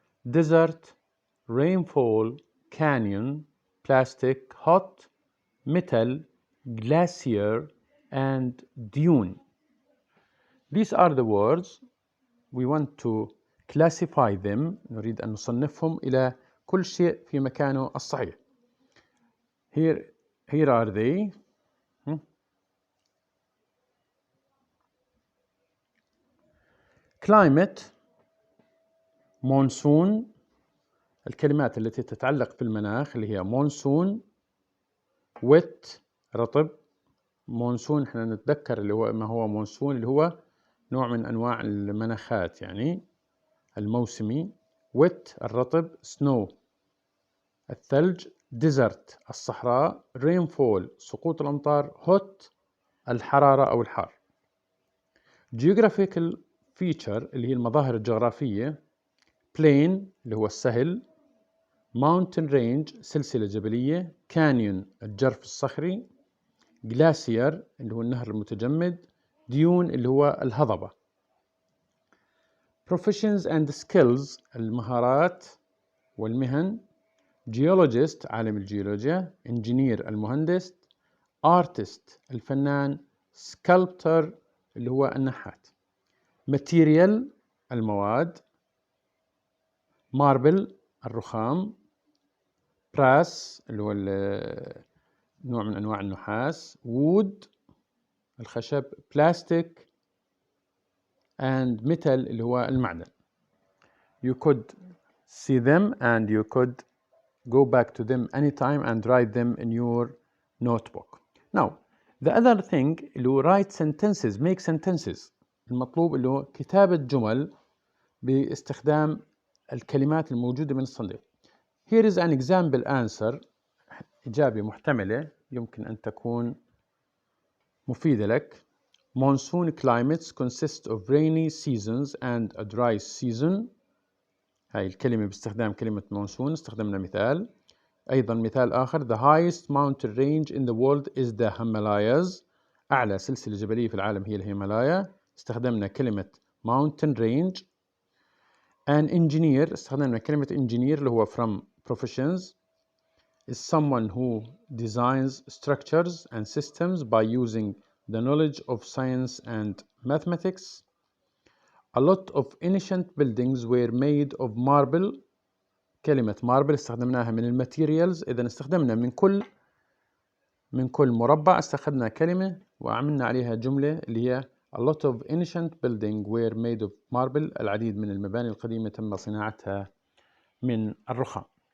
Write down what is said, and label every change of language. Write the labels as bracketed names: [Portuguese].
[English] desert, rainfall, canyon, plastic, hot, metal, glacier, and dune. These are the words. We want to classify them. [Arabic] نريد أن نصنفهم إلى كل شيء في مكانه الصحيح. [English] Here are they. Climate, monsoon. [Arabic] الكلمات التي تتعلق في المناخ اللي هي monsoon. wet رطب. monsoon احنا نتذكر اللي هو ما هو monsoon اللي هو نوع من أنواع المناخات يعني الموسمي. wet الرطب. snow الثلج. desert الصحراء. rainfall سقوط الأمطار. hot الحرارة أو الحار. [English] geographical feature [Arabic] اللي هي المظاهر الجغرافية. plain اللي هو السهل. [English] mountain range [Arabic] سلسلة جبلية. canyon الجرف الصخري. glacier اللي هو النهر المتجمد. dune اللي هو الهضبة. [English] professions and skills [Arabic] المهارات والمهن. geologist عالم الجيولوجيا. engineer المهندس. artist الفنان. sculptor اللي هو النحات. material المواد. marble الرخام. brass اللي هو نوع من أنواع النحاس. wood الخشب. [English] plastic and metal [Arabic] اللي هو المعدن. [English] You could see them and you could go back to them anytime and write them in your notebook. Now the other thing [Arabic] اللي هو [English] write sentences, make sentences. [Arabic] المطلوب اللي هو كتابة جمل باستخدام الكلمات الموجودة من الصندوق. [English] Here is an example answer. [Arabic] إجابة محتملة يمكن أن تكون مفيدة لك. [English] Monsoon climates consist of rainy seasons and a dry season. [Arabic] هاي الكلمة باستخدام كلمة monsoon استخدمنا مثال. أيضا مثال آخر [English] the highest mountain range in the world is the Himalayas. [Arabic] أعلى سلسلة جبلية في العالم هي الهيمالايا. استخدمنا كلمة [English] mountain range. An engineer استخدمنا كلمة engineer [Arabic] اللي هو [English] from professions is someone who designs structures and systems by using the knowledge of science and mathematics. A lot of ancient buildings were made of marble. [Arabic] كلمة marble استخدمناها من الماتيريالز. إذا استخدمنا من كل مربع استخدمنا كلمة وعملنا عليها جملة اللي هي [English] A lot of ancient buildings were made of marble. [Arabic] العديد من المباني القديمة تم صناعتها من الرخام.